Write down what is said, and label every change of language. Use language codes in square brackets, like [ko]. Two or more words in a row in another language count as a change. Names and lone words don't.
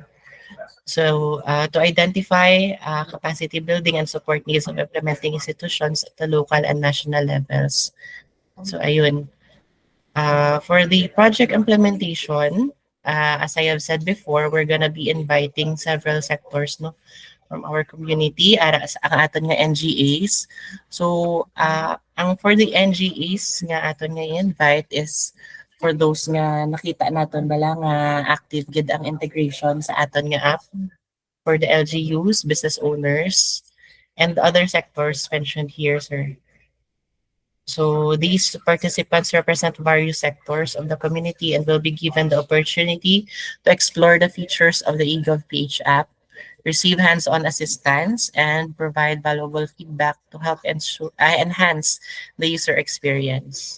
[en] So, to identify capacity building and support needs of implementing institutions at the local and national levels. So, ayun. For the project implementation, as I have said before, we're gonna be inviting several sectors, no, from our community [hil] ara sa ang aton nga [en] NGAs. So, ang for the NGAs [hil] nga aton nga [en] invite is for those [hil] nga nakita naton bala nga [en] active [hil] gid ang [en] integration [hil] sa aton nga [en] app, for the LGUs, business owners, and other sectors mentioned here, sir. So these participants represent various sectors of the community and will be given the opportunity to explore the features of the eGovPH app, receive hands-on assistance, and provide valuable feedback to help enhance the user experience.